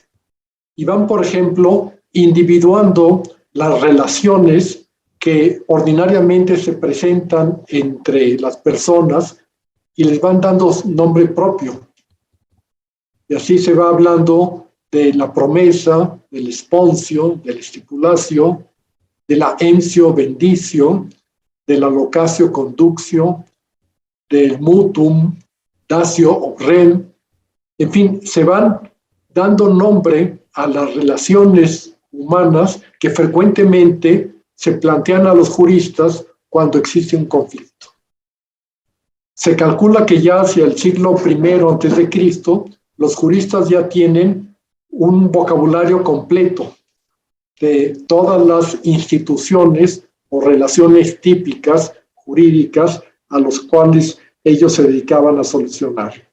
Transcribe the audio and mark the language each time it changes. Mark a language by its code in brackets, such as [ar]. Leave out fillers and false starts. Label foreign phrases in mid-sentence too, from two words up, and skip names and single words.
[es] Y van, por ejemplo, individuando las relaciones que ordinariamente se presentan entre las personas y les van dando nombre propio. Y así se va hablando de la promesa, del esponsio, del estipulatio, de la [la] ensio bendicio, [es] de la [la] locatio conductio, [es] del [la] mutuum, datio o rem. [es] En fin, se van dando nombre a las relaciones humanas que frecuentemente se plantean a los juristas cuando existe un conflicto. Se calcula que ya hacia el siglo I a.C., los juristas ya tienen un vocabulario completo de todas las instituciones o relaciones típicas jurídicas a los cuales ellos se dedicaban a solucionar.